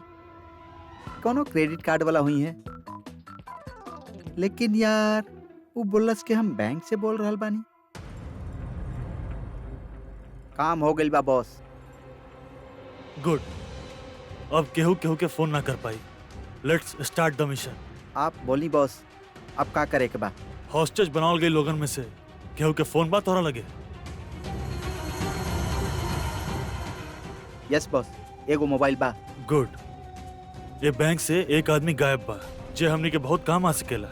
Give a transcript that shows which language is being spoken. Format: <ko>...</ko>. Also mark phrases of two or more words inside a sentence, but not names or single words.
<bho>कोनो क्रेडिट कार्ड वाला हुई है। लेकिन यार वो बोलस के हम बैंक से बोल रहल बानी। काम हो गइल बा बॉस। गुड। अब केहू केहू के फोन ना कर पाई।</bho> <en>Let's start the mission.</en> <bho>आप बोली बॉस, अब का करे के बा? हॉस्टेज बनावल गई लोगन में से केहू के फोन बा तोरा लगे?</bho> <en>yes boss,</en> <bho>एगो मोबाइल बा। गुड। ये बैंक से एक आदमी गायब बा जे हमनी के बहुत काम आ सकेला।</bho>